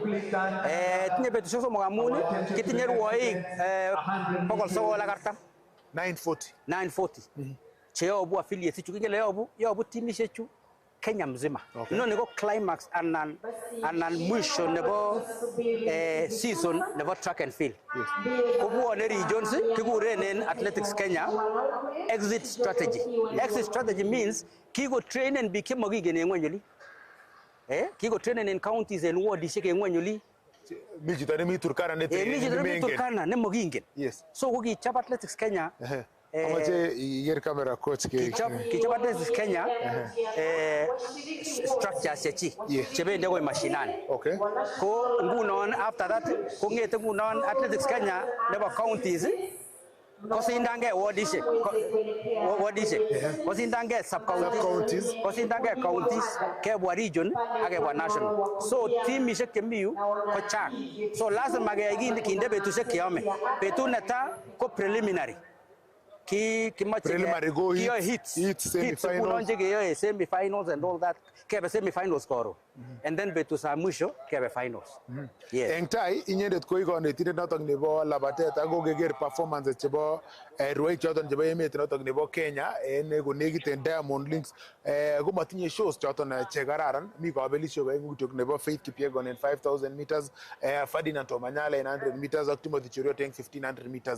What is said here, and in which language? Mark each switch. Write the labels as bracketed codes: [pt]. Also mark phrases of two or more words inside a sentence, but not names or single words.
[sgc] Tinye betusiek somok amun kitinye rwoik 940. 940 cheyobu affiliates ichu kingele yobu timishechu Kenya mzima. Inoni ko climax anan mwisho nebo season nebo [en] track and field. [sgc] Kobwone regions kikuren en Athletics Kenya [en] exit strategy. Exit strategy means [sgc] kiko trainen biik chemokingen en ng'weny oli. Kiko trainen en counties en wardishek en ng'weny oli. Mi chito nemi Turkana nemokingen. So kokichap Athletics Kenya Amache iger [en] camera coach [sgc] kichop Athletics Kenya structures chechi chebendi akoi mashinani. Ko ngunon [en] after that [sgc] kong'ete ngunon Athletics Kenya nebo counties kosindange wardishek kosindange sub-counties kosindange counties kebwa region ak kebwa national. So timishek chemi yu ko chang. So lazima kinde betusiek cheyome. Betut netaa ko preliminary. Preliminary go hits [en] semi-finals and all that. [sgc] Kebe semi-finals koro. [en] And then [sgc] betusa mwisho kebe finals. Eng tai inyendet ko ikonetindet notok nebo labatet ako keker performances chebo rwoik choton chebo emet notok nebo Kenya en konekit en Diamond Links ko matinye shows choton chekararan. Mi kabelisiek aengu kityok nebo Faith Kipyegon en 5000 meters, Ferdinand Omanyala en 100 meters ak Timothy Cheruiyot en 1500 meters.